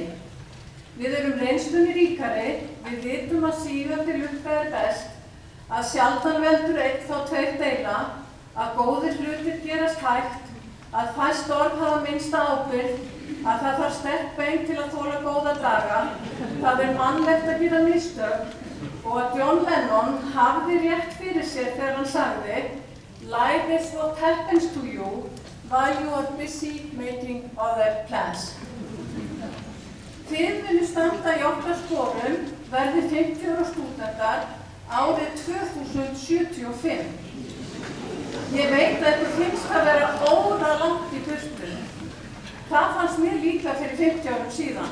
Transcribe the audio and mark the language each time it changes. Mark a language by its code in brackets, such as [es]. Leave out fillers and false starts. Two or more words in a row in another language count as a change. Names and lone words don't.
[is] Við erum reynslunni ríkari, við vitum að sígandi lukka er best, að sjaldan veldur einn þá tveir deila, að góðir hlutir gerast hægt, að fæst orð hafa minnsta ábyrgð, að það þarf sterk bein til að þola góða daga, það er mannlegt að gera mistök og að John Lennon hafði rétt fyrir sér þegar hann sagði [en] "Life is what happens to you while you are busy making other plans." [is] Þið munu standa í okkar sporum verði 50 ára stúdentar árið 2075. Ég veit að ykkur finnst að vera óralangt í burtu. Það fannst mér líka fyrir 50 árum síðan.